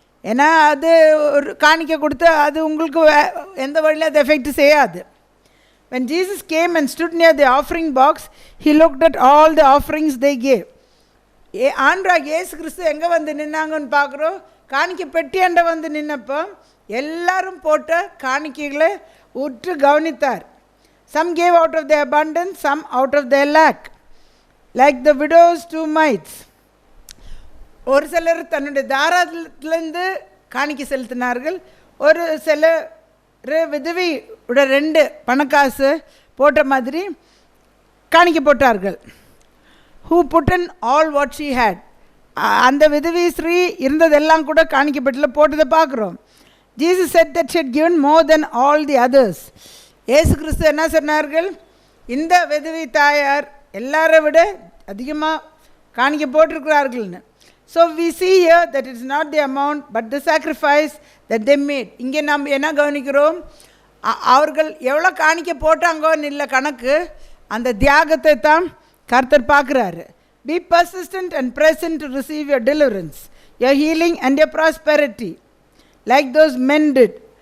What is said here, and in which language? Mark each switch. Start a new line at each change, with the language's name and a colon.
Tamil: ஏன்னா அது ஒரு காணிக்கை கொடுத்து அது உங்களுக்கு எந்த வழியிலும் அது எஃபெக்ட் செய்யாது.
English: When Jesus came and stood near the offering box, he looked at all the offerings they gave.
Tamil: ஆண்டவராகிய இயேசு கிறிஸ்து எங்கே வந்து நின்னாங்கன்னு பார்க்குறோம். காணிக்கை பெட்டியாண்ட வந்து நின்னப்போ எல்லாரும் போட்ட காணிக்கைகளை உற்று கவனித்தார்.
English: Some gave out of their abundance, some out of their lack, like the widow's 2 mites.
Tamil: ஒரு சிலர் தன்னுடைய தாராளத்திலேருந்து காணிக்கை செலுத்தினார்கள். ஒரு சிலர் விதவியோட 2 பணக்காசு போட்ட மாதிரி காணிக்கை போட்டார்கள்.
English: Who put in all what she had.
Tamil: அந்த விதவி ஸ்ரீ இருந்ததெல்லாம் கூட காணிக்கப்பட்டில் போட்டதை பார்க்குறோம்.
English: Jesus said that she had given more than all the others.
Tamil: ஏசு கிறிஸ்து என்ன சொன்னார்கள்? இந்த விதவி தாயார் எல்லாரை விட அதிகமாக காணிக்கை போட்டிருக்கிறார்கள்னு.
English: So we see here that it is not the amount but the sacrifice that they made.
Tamil: இங்கே நாம் என்ன கவனிக்கிறோம்? அவர்கள் எவ்வளோ காணிக்கை போட்டாங்கன்னு இல்லை கணக்கு, அந்த தியாகத்தை தான் கர்த்தர் பார்க்குறாரு.
English: Be persistent and present to receive your deliverance, your healing and your prosperity, like those men did.